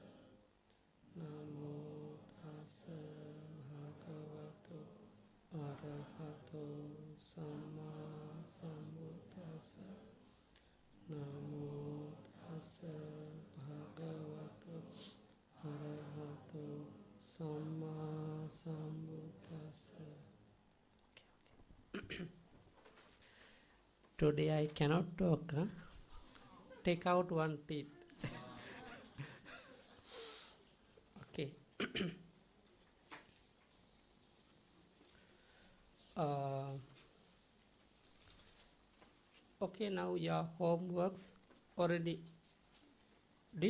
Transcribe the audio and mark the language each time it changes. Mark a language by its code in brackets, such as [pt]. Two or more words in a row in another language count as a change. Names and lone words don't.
[pi] Namo Tassa Bhagavato Arahato Samma Sambuddhassa. Namo Tassa Bhagavato Arahato Samma Sambuddhassa. [en] Today I cannot talk. Take out one teeth. Okay. Okay, now your homeworks already did?